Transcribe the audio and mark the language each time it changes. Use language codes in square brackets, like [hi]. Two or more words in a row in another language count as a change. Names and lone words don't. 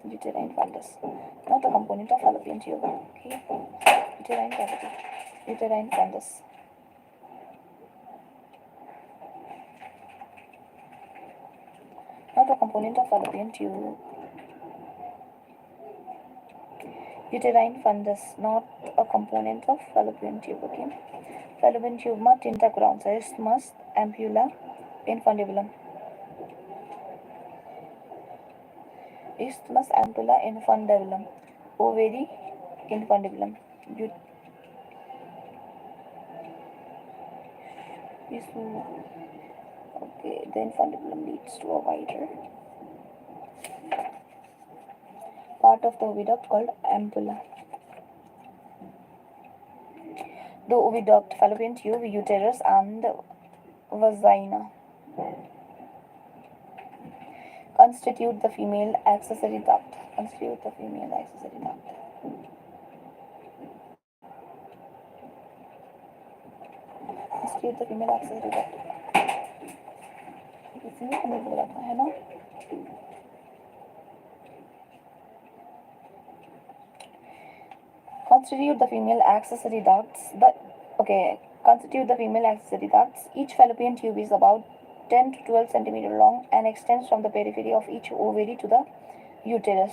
[en] Uterine fundus, not a component of fallopian tube. Okay, uterine cavity, uterine fundus. Not a component of fallopian tube. Uterine fundus, not a component of fallopian tube. Okay. Fallopian tube ma tinta grounds, isthmus, ampulla, infundibulum. Isthmus, ampulla, infundibulum. Ovary, infundibulum. Okay, the infundibulum leads to a wider part of the oviduct called ampulla. The oviduct, fallopian tube, uterus, and vagina constitute the female accessory duct. Constitute the female accessory duct. Constitute the female accessory duct. [hi] इसमें हमें बोलना है ना. [en] Constitute the female accessory ducts. Constitute the female accessory ducts. Each fallopian tube is about 10 to 12 centimeter long and extends from the periphery of each ovary to the uterus.